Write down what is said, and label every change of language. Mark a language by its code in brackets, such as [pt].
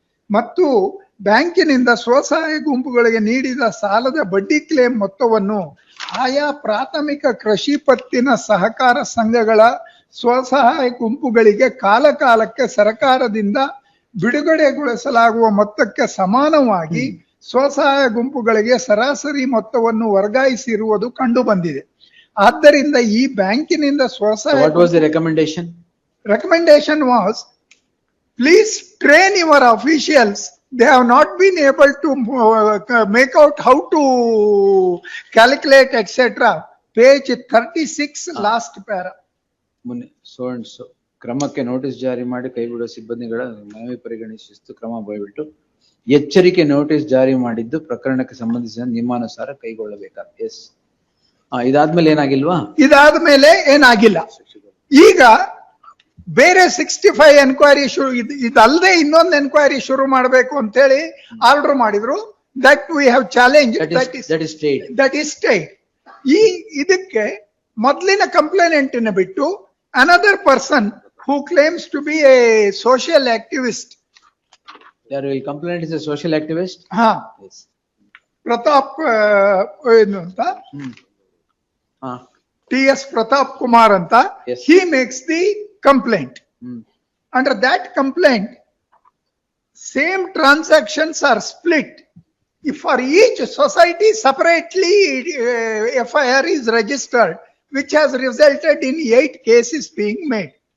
[kn] ಮತ್ತು ಬ್ಯಾಂಕಿನಿಂದ ಸ್ವಸಹಾಯ ಗುಂಪುಗಳಿಗೆ ನೀಡಿದ ಸಾಲದ ಬಡ್ಡಿ ಕ್ಲೇಮ್ ಮೊತ್ತವನ್ನು ಆಯಾ ಪ್ರಾಥಮಿಕ ಕೃಷಿ ಪತ್ತಿನ ಸಹಕಾರ ಸಂಘಗಳ ಸ್ವಸಹಾಯ ಗುಂಪುಗಳಿಗೆ ಕಾಲಕಾಲಕ್ಕೆ ಸರ್ಕಾರದಿಂದ ಬಿಡುಗಡೆಗೊಳಿಸಲಾಗುವ ಮೊತ್ತಕ್ಕೆ ಸಮಾನವಾಗಿ ಸ್ವಸಹಾಯ ಗುಂಪುಗಳಿಗೆ ಸರಾಸರಿ ಮೊತ್ತವನ್ನು ವರ್ಗಾಯಿಸಿರುವುದು ಕಂಡು ಬಂದಿದೆ. ಆದ್ದರಿಂದ ಈ ಬ್ಯಾಂಕಿನಿಂದ ಸ್ವಸಹಾಯ [en] What was the recommendation? Recommendation was, please train your officials. They have not been able to make out how to calculate, etc. Page 36, last para. So and so [kn] ಕ್ರಮಕ್ಕೆ ನೋಟಿಸ್ ಜಾರಿ ಮಾಡಿ ಕೈಬಿಡುವ ಸಿಬ್ಬಂದಿಗಳ ಮನವಿ ಪರಿಗಣಿಸಿ ಕ್ರಮ ಬಯಬಿಟ್ಟು ಎಚ್ಚರಿಕೆ ನೋಟಿಸ್ ಜಾರಿ ಮಾಡಿದ್ದು ಪ್ರಕರಣಕ್ಕೆ ಸಂಬಂಧಿಸಿದ ನಿಯಮಾನುಸಾರ ಕೈಗೊಳ್ಳಬೇಕಾದ. ಎಸ್ ಇದಾದ್ಮೇಲೆ ಏನಾಗಿಲ್ವಾ? ಇದಾದ ಮೇಲೆ ಏನಾಗಿಲ್ಲ. ಈಗ ಬೇರೆ 65 ಎನ್ಕ್ವೈರಿ ಶುರು, ಇದಲ್ಲದೆ ಇನ್ನೊಂದು ಎನ್ಕ್ವೈರಿ ಶುರು ಮಾಡಬೇಕು ಅಂತ ಹೇಳಿ ಆರ್ಡರ್ ಮಾಡಿದ್ರು. [en] That we have challenge, that is state. [kn] ಇದಕ್ಕೆ ಮೊದಲಿನ ಕಂಪ್ಲೇನೆಂಟಿನ ಬಿಟ್ಟು [en] Another person who claims to be a social activist. [kn] ಯಾರು ಈ [en] Complaint is a social activist? [kn] ಹಾ, ಪ್ರತಾಪ್ ಏನು ಅಂತ, TS Pratap Kumar anta. [en] Yes. He makes the complaint. Under that complaint, same transactions are split. If for each society separately FIR is registered, which has resulted in 8 cases being made.